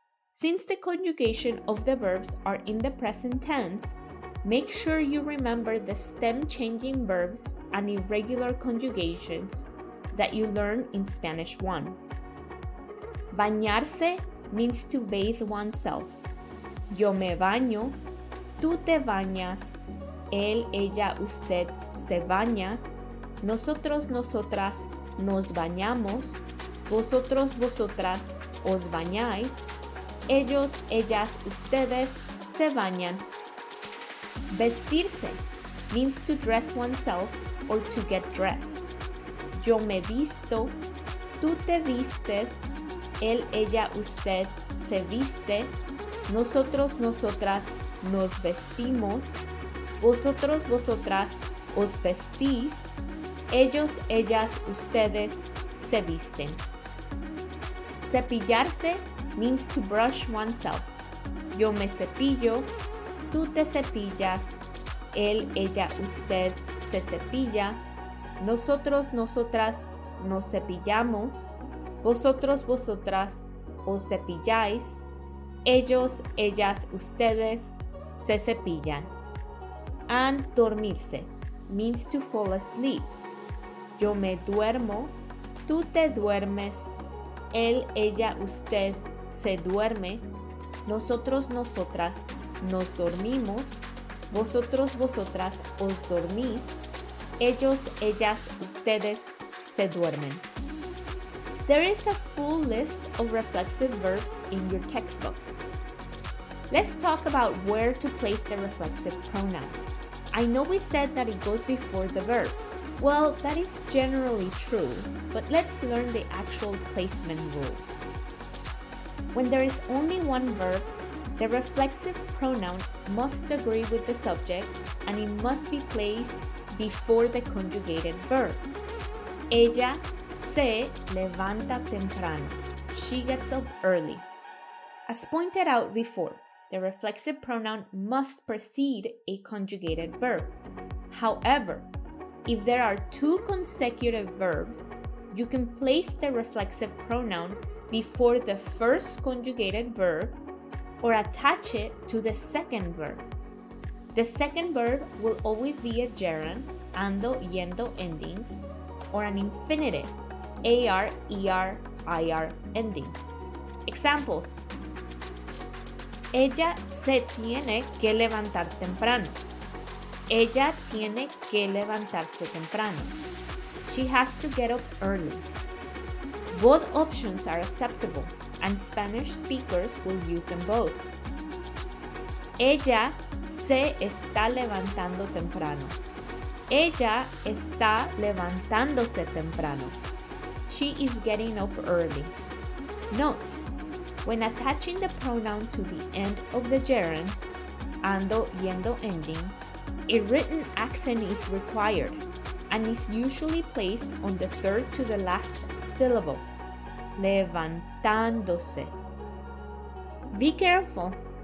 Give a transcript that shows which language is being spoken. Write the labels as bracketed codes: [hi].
[en] Since the conjugation of the verbs are in the present tense, make sure you remember the stem-changing verbs and irregular conjugations that you learn in Spanish 1. Bañarse means to bathe oneself. [es] Yo me baño, tú te bañas, él, ella, usted se baña, nosotros, nosotras nos bañamos, vosotros, vosotras os bañáis, ellos, ellas, ustedes se bañan. [en] Vestirse means to dress oneself or to get dressed. [es] Yo me visto, tú te vistes, él, ella, usted se viste, nosotros, nosotras nos vestimos, vosotros, vosotras os vestís, ellos, ellas, ustedes se visten. [en] Cepillarse means to brush oneself. [es] Yo me cepillo, tú te cepillas, él, ella, usted se cepilla, nosotros, nosotras nos cepillamos, vosotros, vosotras os cepilláis, ellos, ellas, ustedes se cepillan. [en] And dormirse means to fall asleep. [es] Yo me duermo, tú te duermes, él, ella, usted se duerme, nosotros, nosotras nos dormimos, vosotros, vosotras os dormís, ellos, ellas, ustedes se duermen. [en] There is a full list of reflexive verbs in your textbook. Let's talk about where to place the reflexive pronoun. I know we said that it goes before the verb. Well, that is generally true, but let's learn the actual placement rule. When there is only one verb, the reflexive pronoun must agree with the subject and it must be placed before the conjugated verb. [es] Ella se levanta temprano. [en] She gets up early. As pointed out before, the reflexive pronoun must precede a conjugated verb. However, if there are two consecutive verbs, you can place the reflexive pronoun before the first conjugated verb or attach it to the second verb. The second verb will always be a gerund, ando, yendo endings, or an infinitive, AR, ER, IR endings. Examples. [es] Ella se tiene que levantar temprano. Ella tiene que levantarse temprano. [en] She has to get up early. Both options are acceptable, and Spanish speakers will use them both. [es] Ella se está levantando temprano. Ella está levantándose temprano. [en] She is getting up early. Note, when attaching the pronoun to the end of the gerund, ando, yendo ending, a written accent is required and is usually placed on the third to the last syllable, levantándose. Be careful.